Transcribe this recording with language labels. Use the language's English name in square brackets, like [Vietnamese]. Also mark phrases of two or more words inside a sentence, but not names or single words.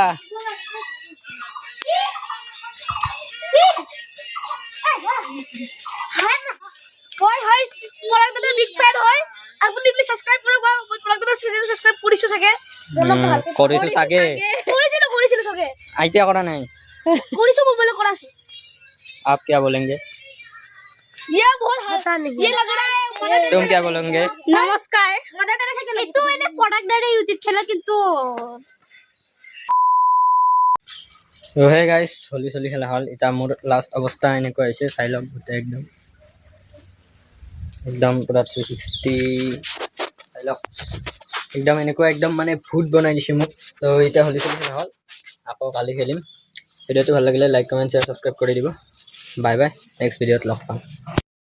[Assamese] হয় পরাগদাতে বিগ ফ্যান হয় আপুনি প্লিজ সাবস্ক্রাইব কৰক মই পরাগদাতে চ্যানেল সাবস্ক্রাইব কৰিছো থাকে কৰিছো চাগে কৰিছিলো চাগে আইতিয়া কৰা নাই কৰিছো মোবাইলে কৰা আছে [Hindi] आप क्या बोलेंगे ये बहुत हल्का नहीं ये लग रहा है तुम क्या बोलोगे [Assamese] নমস্কাৰ মদার টেরেসা এটো এনে পরাগদাতে ইউটিউব খেলা কিন্তু তো [English] hey guys [Assamese] হোলি চলি খেলা হল এটা মোৰ লাষ্ট অৱস্থা এনেকৈ হৈছে চাই লওক গোটেই একদম পুৰা 360 চাই লওক একদম এনেকুৱা একদম মানে ভূত বনাই দিছে মোক তো এটা হোলি চলি খেলা হল আকৌ কালি খেলিম ভিডিওটো ভাল লাগিলে [English] like comment share subscribe [Assamese] কৰি দিব বাই বাই [English] next video [Assamese] লগ পাম